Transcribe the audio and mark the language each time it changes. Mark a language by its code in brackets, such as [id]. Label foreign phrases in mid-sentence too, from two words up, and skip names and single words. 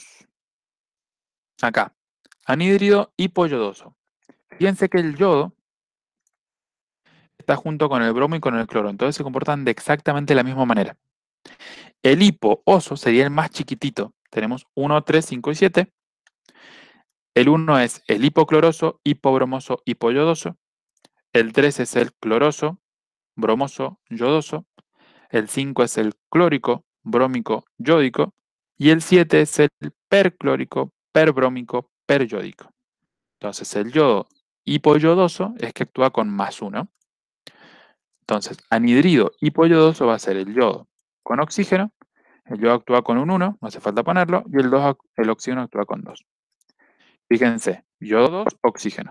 [es] Acá, anhídrido hipoyodoso. Fíjense que el yodo está junto con el bromo y con el cloro, entonces se comportan de exactamente la misma manera. El hipooso sería el más chiquitito. Tenemos 1, 3, 5 y 7. El 1 es el hipocloroso, hipobromoso, hipoyodoso. El 3 es el cloroso, bromoso, yodoso. El 5 es el clórico, brómico, yódico. Y el 7 es el perclórico, perbrómico, peryódico. Entonces el yodo hipoyodoso es que actúa con +1. Entonces, anhidrido hipoyodoso va a ser el yodo con oxígeno. El yodo actúa con un 1, no hace falta ponerlo. Y el oxígeno actúa con 2. Fíjense, yodo 2, oxígeno.